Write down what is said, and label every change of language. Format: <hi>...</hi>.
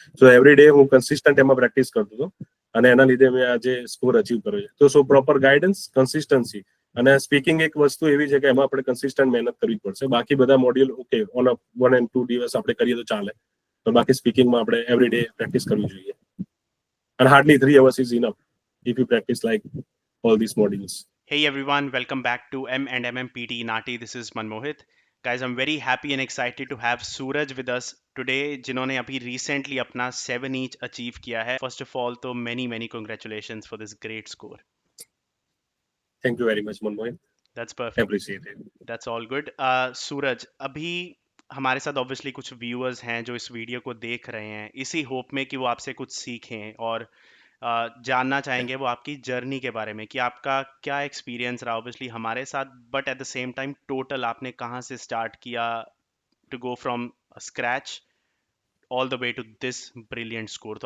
<gu>So every day હું consistent એમાં practice કરતો હતો અને એના લીધે મેં આજે સ્કોર અચીવ કર્યો છે. તો સો પ્રોપર ગાઈડન્સ, કન્સિસ્ટન્સી અને સ્પીકિંગ એક વસ્તુ એવી છે કે એમાં આપણે કન્સિસ્ટન્ટ મહેનત કરવી પડશે. બાકી બધા મોડ્યુલ ઓકે ઓન 1 and 2 દિવસ આપણે કરીએ તો ચાલે, તો બાકી સ્પીકિંગમાં આપણે એવરી ડે પ્રેક્ટિસ કરવી જોઈએ.</gu> <en>And hardly 3 hours is enough if you practice like all these modules. Hey everyone, welcome back to M&M PT Nati. This is Manmohit. Guys, I'm very happy and excited to have Suraj with us today,</en> <hi>जिन्होंने अभी recently अपना 7 each achieve किया है.</hi> <en>First of all, तो many congratulations for this great score. Thank you very much, Manmohan. That's perfect. Appreciate it. That's all good.</en> <hi>सूरज, अभी हमारे साथ obviously कुछ व्यूअर्स हैं जो इस वीडियो को देख रहे हैं इसी होप में कि वो आपसे कुछ सीखें और जानना चाहेंगे वो आपकी जर्नी के बारे में कि आपका क्या एक्सपीरियंस रहा ऑब्वियसली हमारे साथ,</hi> <en>but at the same time</en> <hi>total आपने कहाँ से स्टार्ट किया</hi> <en>To go from scratch all the way to this brilliant score.</en>